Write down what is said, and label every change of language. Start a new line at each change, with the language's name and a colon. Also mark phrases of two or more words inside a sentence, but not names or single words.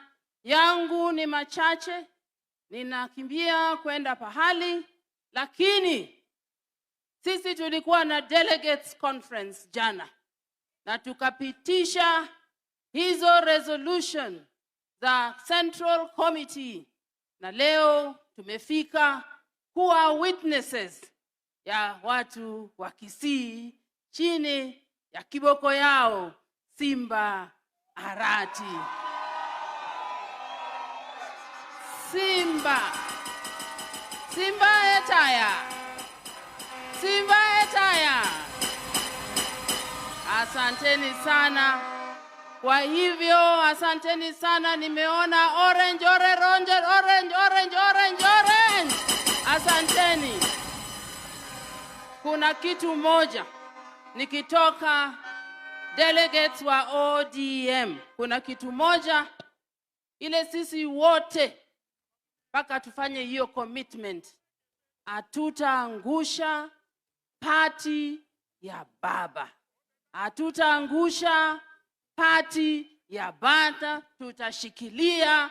Swahili: Yangu ni machache, ninakimbia kwenda pahali, lakini sisi tulikuwa na
English: delegates conference
Swahili: jana na tukapitisha hizo resolution za Central Committee, na leo tumefika kuwa witnesses ya watu wa Kisii chini ya kiboko yao Simba Arati.
Gusii: Simba etaya, Simba etaya.
Swahili: Asanteni sana. Kwa hivyo asanteni sana. Nimeona orange. Asanteni. Kuna kitu moja nikitoka delegates wa ODM, kuna kitu moja ile sisi wote mpaka tufanye hiyo commitment, hatutaangusha party ya baba, hatutaangusha party ya bata, tutashikilia.